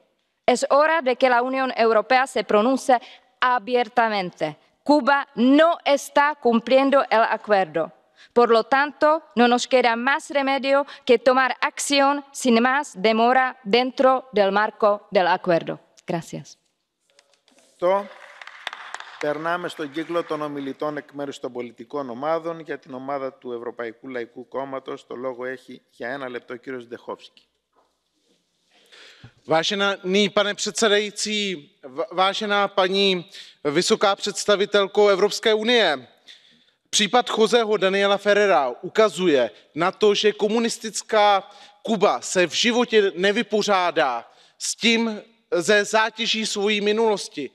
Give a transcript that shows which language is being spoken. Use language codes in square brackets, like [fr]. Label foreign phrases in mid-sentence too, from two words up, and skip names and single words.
[es] Es hora de que la Unión Europea se pronuncie abiertamente. Cuba no está cumpliendo el acuerdo. Por lo tanto, no nos queda más remedio que tomar acción sin más demora dentro del marco del acuerdo. Gracias. [el] Περνάμε στον κύκλο των ομιλητών εκ μέρους των πολιτικών ομάδων. Για την ομάδα του Ευρωπαϊκού Λαϊκού Κόμματος, το λόγο έχει για 1 λεπτό ο κύριος Zdechovský. [cs] Vážený pane předsedající, vážená paní vysoká představitelko Evropské unie, případ Joseho Daniela Ferrera ukazuje na to, že komunistická Kuba se v životě nevypořádá s tím, ze zátěží svojí minulosti.